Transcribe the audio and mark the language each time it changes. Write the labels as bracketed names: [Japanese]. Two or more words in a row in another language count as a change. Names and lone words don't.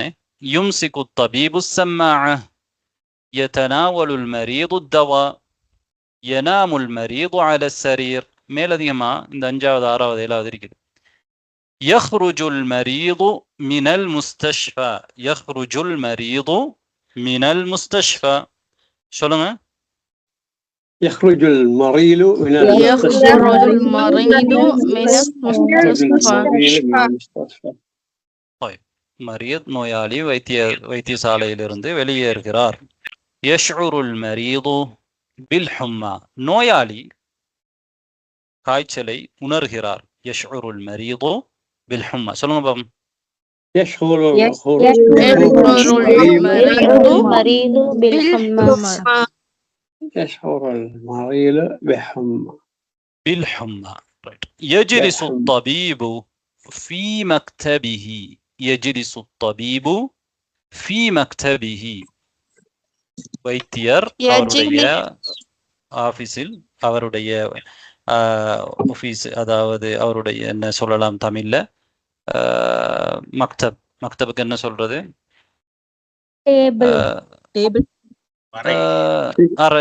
[Arabic] يمسك الطبيب السماعة. يتناول المريض الدواء. ينام المريض على سرير. [Tamil] மேலதிகமா இந்த 5வது 6வது 7வது இருக்குது. [Arabic] يخرج المريض من المستشفى. يخرج المريض من المستشفى. [Tamil] சொல்லுங்க. [Arabic] يخرج المريض من المستشفى. طيب مريض [Tamil] நோயாளி வைத்தியசாலையிலிருந்து வெளியேறுகிறார். [Arabic] يشعر المريض بالحمى. [Tamil] நோயாளி காய்ச்சலை உணர்கிறார். [Arabic] يشعر المريض بالحمى. [Tamil] சொல்லுங்க பாப்போம். [Arabic] يشعر المريض بحمى. بالحمى. يجلس الطبيب في مكتبه. يجلس الطبيب في مكتبه. [Tamil] வைத்தியர் அவருடைய ஆபீஸில், அவருடைய ஆபீஸ், அதாவது அவருடைய என்ன சொல்லலாம் தமிழ்ல, மக்தபுக்கு என்ன சொல்றது? அறை.